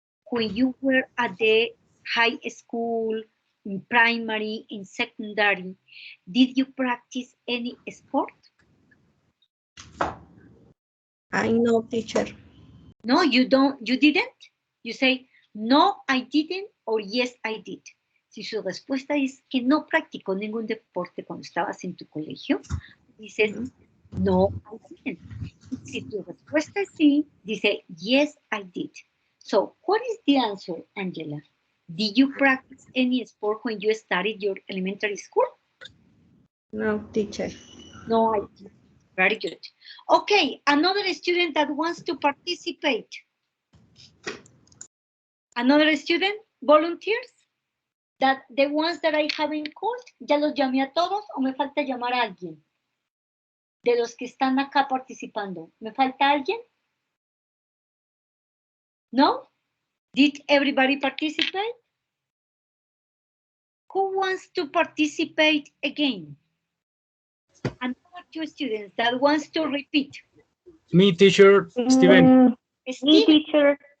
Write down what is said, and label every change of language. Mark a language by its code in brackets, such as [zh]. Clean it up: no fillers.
[en] When you were at the high school, in primary, in secondary, did you practice any sport? I know, teacher. No, you didn't. You say, no, I didn't, or yes, I did. [es] Si su respuesta es que no practicó ningún deporte cuando estabas en tu colegio, dices, [en] no, I didn't. [es] Si tu respuesta es sí, dice, [en] yes, I did. So, what is the answer, Angela? Did you practice any sport when you studied your elementary school? No, teacher. No, I didn't. Very good. Okay, another student that wants to participate. Another student, volunteers? That the ones that I haven't called, [es] ¿ya los llamé a todos o me falta llamar a alguien? De los que están acá participando, ¿me falta alguien? No? [en] Did everybody participate? Who wants to participate again? Another 2 students that wants to repeat. Me, teacher, Steven. Me, teacher.